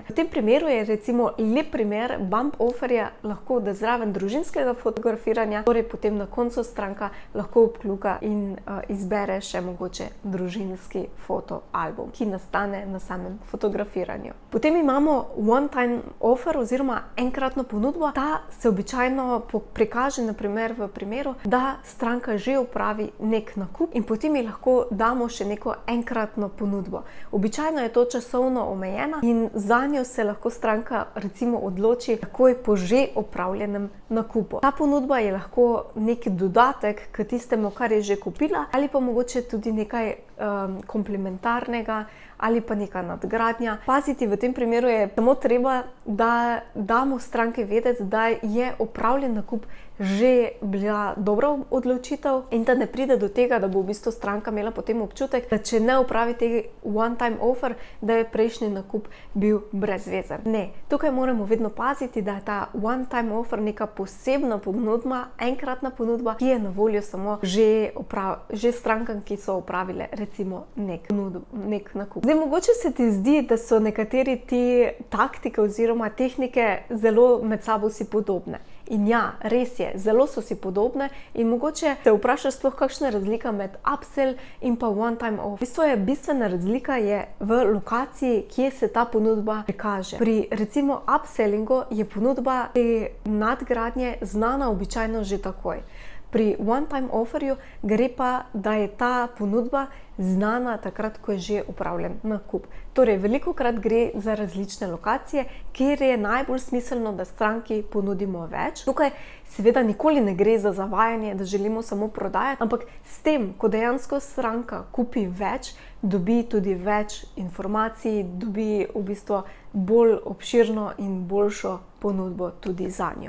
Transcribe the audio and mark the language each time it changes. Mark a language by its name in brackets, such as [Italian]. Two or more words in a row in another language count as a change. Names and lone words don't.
[Slovenian] V tem primeru je recimo lep primer [English] bump offerja [Slovenian] lahko, da zraven družinskega fotografiranja, torej potem na koncu stranka lahko obkljuka in izbere še mogoče družinski fotoalbum, ki nastane na samem fotografiranju. Potem imamo [English] one-time offer [Slovenian] oziroma enkratno ponudbo. Ta se običajno prikaže na primer v primeru, da stranka že opravi nek nakup in potem ji lahko damo še neko enkratno ponudbo. Običajno je to časovno omejena in zanjo se lahko stranka recimo odloči takoj po že opravljenem nakupu. Ta ponudba je lahko nek dodatek k tistemu, kar je že kupila, ali pa mogoče tudi nekaj komplementarnega ali pa neka nadgradnja. Paziti v tem primeru je samo treba, da damo stranke vedeti, da je opravljen nakup že bila dobra odločitev in da ne pride do tega, da bo v bistvu stranka imela potem občutek, da če ne opravi tega [English] one-time offer, [Slovenian] da je prejšnji nakup bil brezvezen. Ne, tukaj moramo vedno paziti, da je ta [English] one-time offer [Slovenian] neka posebna ponudba, enkratna ponudba, ki je na voljo samo že strankam, ki so opravile recimo nek nakup. Zdaj, mogoče se ti zdi, da so nekateri te taktike oziroma tehnike zelo med sabo si podobne. In ja, res je, zelo so si podobne in mogoče se vprašaš sploh, kakšna je razlika med upsell in pa [English] one-time offer. [Slovenian] V bistvu je bistvena razlika je v lokaciji, kje se ta ponudba prikaže. Pri recimo upsellingu je ponudba te nadgradnje znana običajno že takoj. Pri [English] one-time offerju [Slovenian] gre pa, da je ta ponudba znana takrat, ko je že opravljen nakup. Torej, velikokrat gre za različne lokacije, kjer je najbolj smiselno, da stranki ponudimo več. Tukaj seveda nikoli ne gre za zavajanje, da želimo samo prodajati, ampak s tem, ko dejansko stranka kupi več, dobi tudi več informacij, dobi v bistvu bolj obširno in boljšo ponudbo tudi zanjo.